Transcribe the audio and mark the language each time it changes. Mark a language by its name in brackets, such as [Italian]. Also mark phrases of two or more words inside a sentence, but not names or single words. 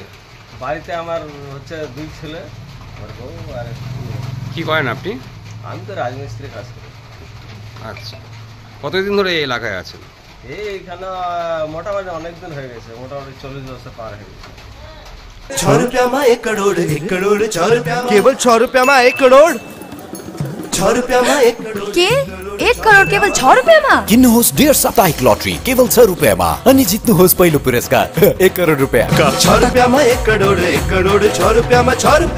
[Bangla] বাড়িতে আমার হচ্ছে 2 ছেলে, আমার বউ আর কি করেন আপনি? আমি তো রাজমিস্ত্রির কাজ করি। আচ্ছা, কতদিন ধরে এই এলাকায় আছেন? এইখানে মোটামুটি অনেকদিন হয়ে গেছে, মোটামুটি 40 বছর পার হয়ে গেছে। [Hindi] 6 रुपया में 1 करोड़, 1 करोड़ 6 रुपया [Nepali] केवल 6 रुपैयाँमा 1 करोड। [Hindi] 6 रुपया में 1 करोड़ [Nepali] के 1 करोड केवल 6 रुपैयाँमा। किन्नुहोस् डियर साप्ताहिक लॉटरी केवल 6 रुपैयाँमा अनि जित्नुहोस् पहिलो पुरस्कार 1 करोड रुपैयाँ। [Hindi] 6 रुपया में 1 करोड़, 1 करोड़ 6 रुपया में 6 रुपया।